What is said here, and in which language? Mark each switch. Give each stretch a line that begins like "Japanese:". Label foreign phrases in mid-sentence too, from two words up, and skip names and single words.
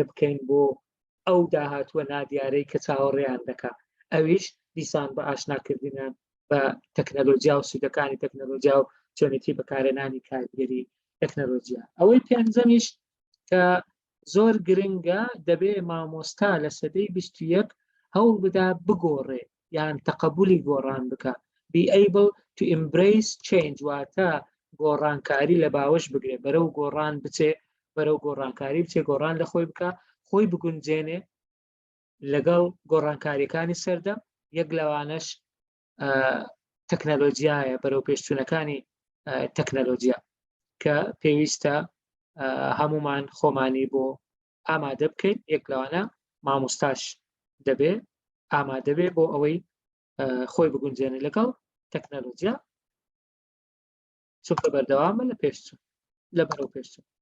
Central Kurdish: بکەین بۆ ئەو داهاتووە نادیارەی کە چاوەڕێیان دەکات ئەویش دیسان بە ئاشناکردنیان بە تەکنەلۆجیا و سوودەکانی تەکنەلۆجیا و چۆنێتی بەکارهێنانی کارگەری تەکنەلۆجیا ئەوەی پێنجەمیش کە زۆر گرنگە دەبێت مامۆستا لە سەدەی 21 هەوڵ بدا بگۆڕێ یان تەقەبولی گۆڕان بکە
English: be able to embrace change
Central Kurdish: واتە گۆڕانکاری لە باوەش بگرێ بەرەو گۆڕان بچێ بەرەو گۆڕانکاری بچێ گۆڕان لە خۆی بکە خۆی بگونجێنێ لەگەڵ گۆڕانکاریەکانی سەردە یەک لەوانەش تەکنەلۆجیایە بەرەو پێشچوونەکانی تەکنەلۆجیا کە پێویستە هەمومان خۆمانی بۆ ئامادە بکەین یەک لەوانە مامۆستاش دەبێ ئامادە بێ بۆ ئەوەی خۆی بگونجێنێ لەگەڵ تەکنەلۆجیا چونکە بەردەوامە لە پێشچوون لە بەرەو پێشچوون